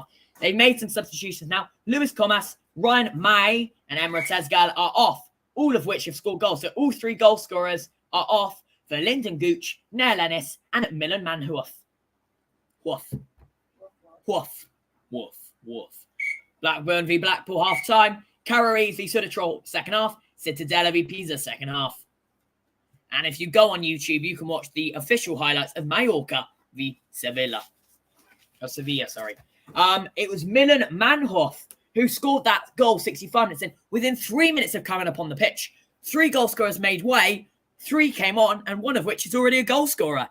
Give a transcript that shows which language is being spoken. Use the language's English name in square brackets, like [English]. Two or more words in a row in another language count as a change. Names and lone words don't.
[English] They've made some substitutions now. Lewis Comas, Ryan May, and Emre Tezgal are off, all of which have scored goals. So all 3 goal scorers are off for Lyndon Gooch, Neil Ennis, and Milan Manhoof. Woof. Woof. Woof. Woof. Blackburn v Blackpool half-time. Carrow v Sudatrol second half. Cittadella v Pisa second half. And if you go on YouTube, you can watch the official highlights of Mallorca v Sevilla. Sevilla, sorry. It was Milan Manhoff who scored that goal 65 minutes in. Within 3 minutes of coming up on the pitch, 3 goal scorers made way, 3 came on, and one of which is already a goal scorer.